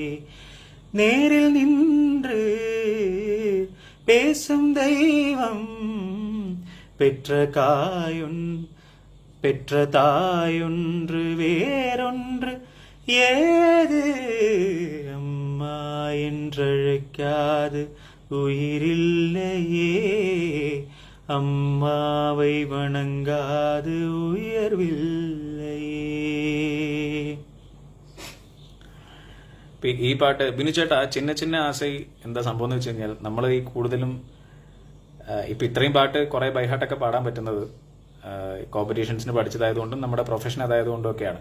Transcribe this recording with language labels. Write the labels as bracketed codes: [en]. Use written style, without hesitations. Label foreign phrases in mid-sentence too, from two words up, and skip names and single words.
[ta] நேரில் நின்று பேசும் தெய்வம் பெற்ற தாயொன்று வேறொன்று ஏது. அம்மா என்றழைக்காது உயிரில்லையே, அம்மாவை வணங்காது உயர்வில்லையே. [ml] ഈ പാട്ട് ബിനു ചേട്ടാ, ചിന്ന ചിന്ന ആസൈ എന്താ സംഭവം എന്ന് വെച്ച് കഴിഞ്ഞാൽ, നമ്മൾ ഈ കൂടുതലും ഇപ്പൊ ഇത്രയും പാട്ട് കുറെ ബൈഹാർട്ടൊക്കെ പാടാൻ പറ്റുന്നത് കോമ്പറ്റീഷൻസിന് പഠിച്ചതായതുകൊണ്ടും നമ്മുടെ പ്രൊഫഷൻ അതായതുകൊണ്ടും ഒക്കെയാണ്.